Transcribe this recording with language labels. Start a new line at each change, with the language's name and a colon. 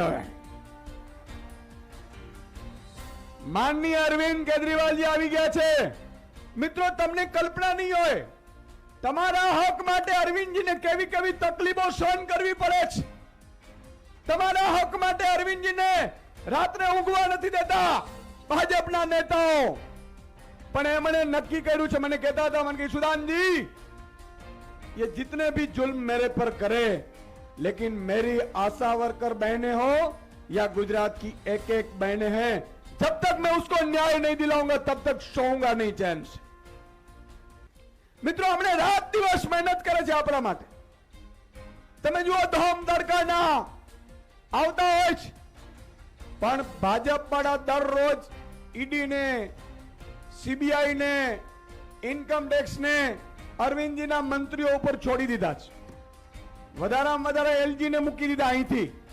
Gujarati: હવે માનનીય અરવિંદ કેજરીવાલજી આવી ગયા છે। મિત્રો, તમને કલ્પના નહીં હોય તમારા હક માટે અરવિંદજીને કેવી કેવી તકલીફો સહન કરવી પડે છે। તમારા હક માટે અરવિંદજીને રાત્રે ઊંઘવા નથી દેતા ભાજપના નેતાઓ। પણ એમણે નક્કી કર્યું છે, મને કહેતા હતા, મને કે સુદાનજી,
Hindi: ये जितने भी जुल्म मेरे पर करे, लेकिन मेरी आशा वर्कर बहनें हो या गुजरात की एक एक बहनें हैं, जब तक मैं उसको न्याय नहीं दिलाऊंगा तब तक सोऊंगा नहीं चैन से। मित्रों, हमने रात दिवस मेहनत करे
Gujarati: છે આપણા માટે। તમે જુઓ, ધોમ ધડકાના આવતા હોય છે, પણ ભાજપ વાળા દરરોજ ઈડી ને, સીબીઆઈ ને, ઇન્કમ ટેક્સ ને અરવિંદજીના મંત્રીઓ ઉપર છોડી દીધા છે। વધારામાં વધારે એલજી ને મૂકી દીધા અહીંથી।